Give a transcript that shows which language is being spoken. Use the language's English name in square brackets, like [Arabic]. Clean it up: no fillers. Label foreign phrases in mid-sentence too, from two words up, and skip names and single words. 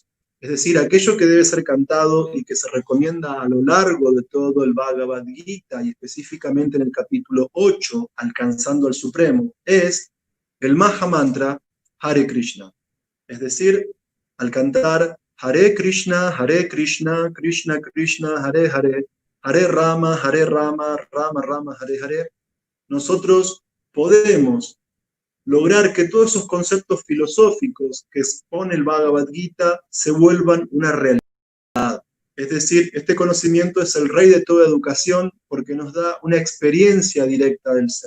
[Spanish] Es decir, aquello que debe ser cantado y que se recomienda a lo largo de todo el Bhagavad Gita y específicamente en el capítulo 8, Alcanzando al Supremo, es el Maha Mantra Hare Krishna. Es decir, al cantar [Sanskrit] Hare Krishna, Krishna Krishna, Hare Hare, Hare Rama, Rama Rama, Hare Hare, [Spanish] nosotros podemos lograr que todos esos conceptos filosóficos que expone el Bhagavad Gita se vuelvan una realidad. Es decir, este conocimiento es el rey de toda educación porque nos da una experiencia directa del ser.